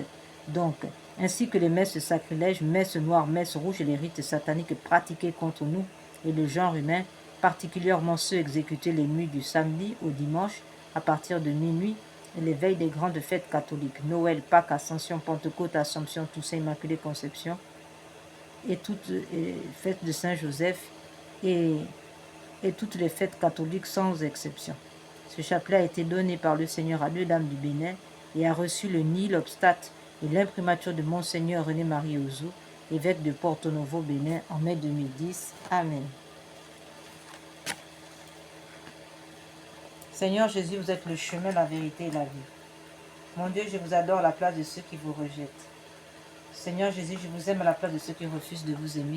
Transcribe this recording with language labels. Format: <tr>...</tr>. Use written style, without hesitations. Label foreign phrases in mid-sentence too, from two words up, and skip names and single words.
<fr>Donc, ainsi que les messes sacrilèges, messes noires, messes rouges et les rites sataniques pratiqués contre nous et le genre humain, particulièrement ceux exécutés les nuits du samedi au dimanche à partir de minuit et les veilles des grandes fêtes catholiques, Noël, Pâques, Ascension, Pentecôte, Assomption, Toussaint, Immaculée Conception, et toutes les fêtes de Saint-Joseph et toutes les fêtes catholiques sans exception. Ce chapelet a été donné par le Seigneur à deux dames du Bénin et a reçu le</fr> <la>nil obstate</la> <fr>et l'imprimature de Monseigneur René-Marie Ouzou, évêque de Porto Novo, Bénin, en mai 2010. Amen. Seigneur Jésus, vous êtes le chemin, la vérité et la vie. Mon Dieu, je vous adore à la place de ceux qui vous rejettent. Seigneur Jésus, je vous aime à la place de ceux qui refusent de vous aimer.</fr>